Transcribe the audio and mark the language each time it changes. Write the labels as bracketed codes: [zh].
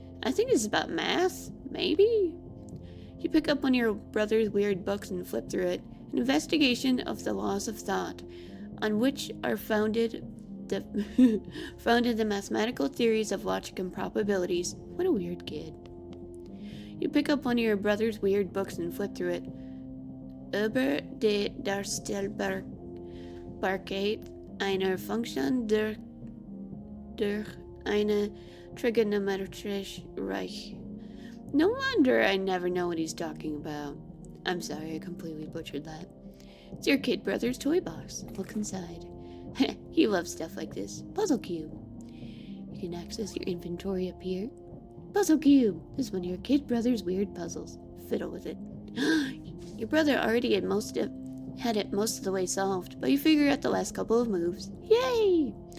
[en] I think this is about math, maybe? You pick up one of your brother's weird books and flip through it. An investigation of the laws of thought, on which are founded the mathematical theories of logic and probabilities. What a weird kid. You pick up one of your brother's weird books and flip through it. [de] Über die Darstellbarkeit einer Funktion durch eine trigonometrische Reich. [en] No wonder I never know what he's talking about. I'm sorry, I completely butchered that. It's your kid brother's toy box. Look inside. He loves stuff like this. Puzzle cube. You can access your inventory up here. Puzzle cube. This is one of your kid brother's weird puzzles. Fiddle with it. Your brother already had it most of the way solved, but you figure out the last couple of moves. Yay!